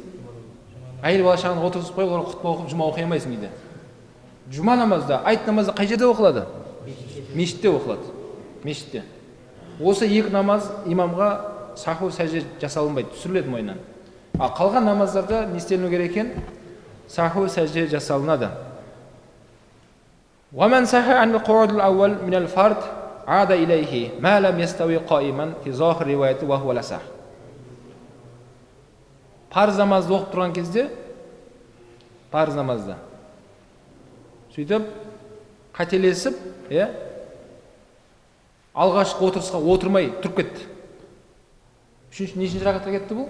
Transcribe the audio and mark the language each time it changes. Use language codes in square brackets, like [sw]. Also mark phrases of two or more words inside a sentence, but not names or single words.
[kk] Әйел бала шағаны отырғызып қойып, оларға құтпа оқып жұма оқи алмайсың дейді. Жұма намазда, айт намазда қай жерде оқылады? Мешітте оқылады. Мешітте. Осы екі намаз имамға саху сәжде жасалынбайды, түсіріледі мойнынан. Ал қалған намаздарда не істеліну керек екен? Саху сәжде жасалынады. [ar] ومن سهى عن القعود الأول من الفرض عاد إليه ما لم يستو قائما في ظاهر الرواية وهو الأصح. [kk] Парыз намазды оқып тұрған кезде, парыз намазда сөйтіп қателесіп, алғашқы отырысқа отырмай тұрып кетті. Нешінші ракатқа кетті бұл?